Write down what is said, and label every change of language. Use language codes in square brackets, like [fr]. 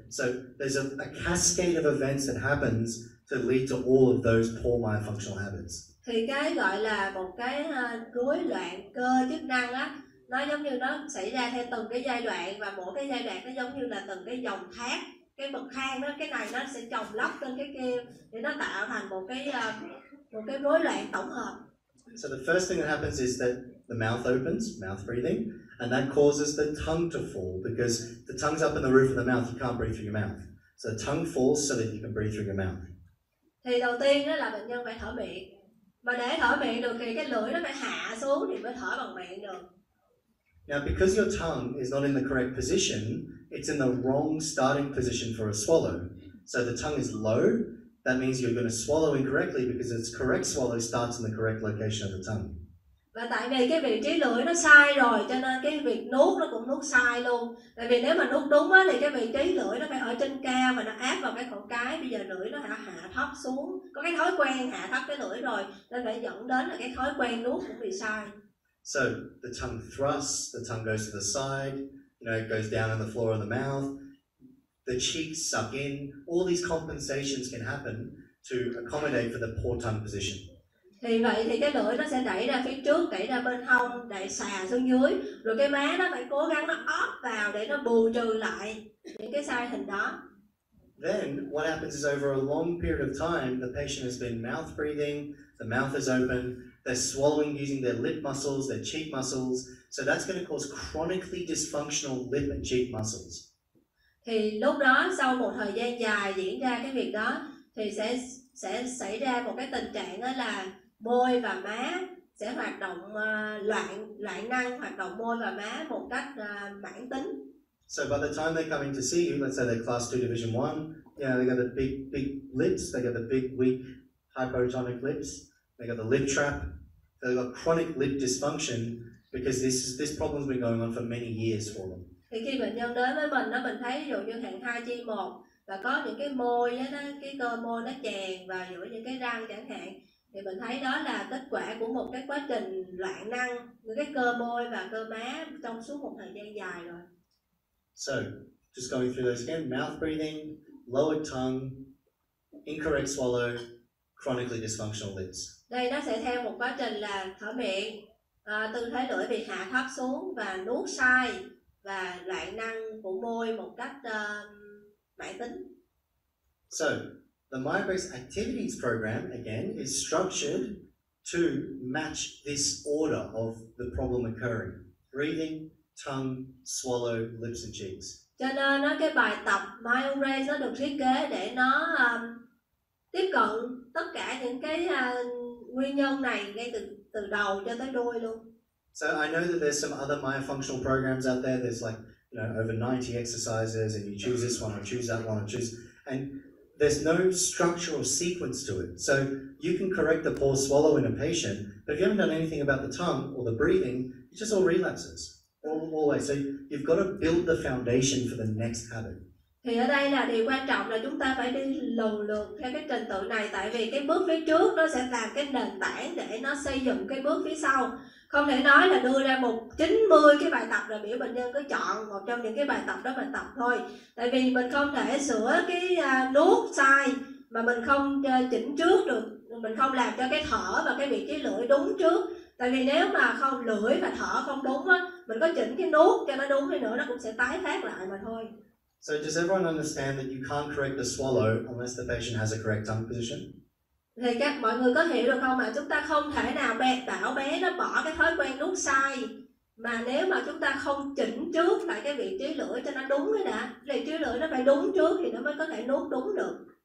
[en] So there's a cascade of events that happens to lead to all of those poor myofunctional habits. [vi] Thì cái gọi là một cái rối loạn cơ chức năng á, nó giống như nó xảy ra theo từng cái giai đoạn, và mỗi cái giai đoạn nó giống như là từng cái dòng thác, cái bậc thang đó, cái này nó sẽ chồng lóc trên cái kia để nó tạo thành một cái rối loạn tổng hợp. [en] So the first thing that happens is that the mouth opens, mouth breathing, and that causes the tongue to fall, because the tongue's up in the roof of the mouth, you can't breathe through your mouth. So the tongue falls so that you can breathe through your mouth. [vi] Thì đầu tiên đó là bệnh nhân phải thở miệng. Mà để thở miệng được thì cái lưỡi nó phải hạ xuống thì mới thở bằng miệng được. [en] Now, because your tongue is not in the correct position, it's in the wrong starting position for a swallow. So the tongue is low. That means you're going to swallow incorrectly because its correct swallow starts in the correct location of the tongue. [vi] Và tại vì cái vị trí lưỡi nó sai rồi cho nên cái việc nuốt nó cũng nuốt sai luôn. Tại vì nếu mà nuốt đúng á, thì cái vị trí lưỡi nó phải ở trên cao và nó áp vào cái khẩu cái. Bây giờ lưỡi nó hạ thấp xuống, có cái thói quen hạ thấp cái lưỡi rồi nên phải dẫn đến là cái thói quen nuốt cũng bị sai. [en] So the tongue thrusts, the tongue goes to the side, it goes down on the floor of the mouth. The cheeks suck in. All these compensations can happen to accommodate for the poor tongue position. [vi] Thì vậy thì cái lưỡi nó sẽ đẩy ra phía trước, đẩy ra bên hông, đẩy xà xuống dưới, rồi cái má nó phải cố gắng nó óp vào để nó bù trừ lại những cái sai hình đó. [en] Then what happens is over a long period of time, the patient has been mouth breathing, the mouth is open, they're swallowing using their lip muscles, their cheek muscles, so that's going to cause chronically dysfunctional lip and cheek muscles. [vi] Thì lúc đó sau một thời gian dài diễn ra cái việc đó thì sẽ xảy ra một cái tình trạng đó là môi và má sẽ hoạt động loạn năng, hoạt động môi và má một cách mãn tính. [en] So by the time they're coming to see you, let's say they're class 2 division 1, they got the big lips, they got the big weak hypotonic lips, they got the lip trap, they've got chronic lip dysfunction because this problem's been going on for many years for them. [vi] Thì khi bệnh nhân đến với mình, mình thấy ví dụ như hạng 2 chi 1 và có những cái môi đó, cái cơ môi nó chèn vào giữa những cái răng chẳng hạn, thì mình thấy đó là kết quả của một cái quá trình loạn năng những cái cơ môi và cơ má trong suốt một thời gian dài rồi. [en] So, just going through those again, mouth breathing, lowered tongue, incorrect swallow, chronically dysfunctional lips. [vi] Đây nó sẽ theo một quá trình là thở miệng, tư thế lưỡi bị hạ thấp xuống và nuốt sai và loạn năng của môi một cách mãn tính. [en] So, the Myobrace activities program again is structured to match this order of the problem occurring: breathing, tongue, swallow, lips and cheeks. [vi] Cho nên cái bài tập Myobrace nó được thiết kế để nó tiếp cận tất cả những cái nguyên nhân này ngay từ đầu cho tới đuôi luôn. [en] So I know that there's some other myofunctional programs out there. There's like, over 90 exercises and you choose this one or choose that one or choose, and there's no structural sequence to it. So you can correct the poor swallow in a patient, but if you haven't done anything about the tongue or the breathing, it just all relapses. Always. So you've got to build the foundation for the next habit. [vi] Thì ở đây là điều quan trọng là chúng ta phải đi lần lượt theo cái trình tự này, tại vì cái bước phía trước nó sẽ làm cái nền tảng để nó xây dựng cái bước phía sau. Không thể nói là đưa ra 90 cái bài tập rồi biểu bệnh nhân cứ chọn một trong những cái bài tập đó mà tập thôi. Tại vì mình không thể sửa cái nuốt sai mà mình không chỉnh trước được, mình không làm cho cái thở và cái vị trí lưỡi đúng trước. Tại vì nếu mà không lưỡi và thở không đúng á, mình có chỉnh cái nuốt cho nó đúng đi nữa nó cũng sẽ tái phát lại mà thôi. [en] So does everyone understand that you can't correct the swallow unless the patient has a correct tongue position? [vi] Thì mọi người có hiểu được không, mà chúng ta không thể nào bảo bé nó bỏ cái thói quen nuốt sai mà nếu mà chúng ta không chỉnh trước lại cái vị trí lưỡi cho nó đúng cái đã. Vị trí lưỡi nó phải đúng trước thì nó mới có thể nuốt đúng được.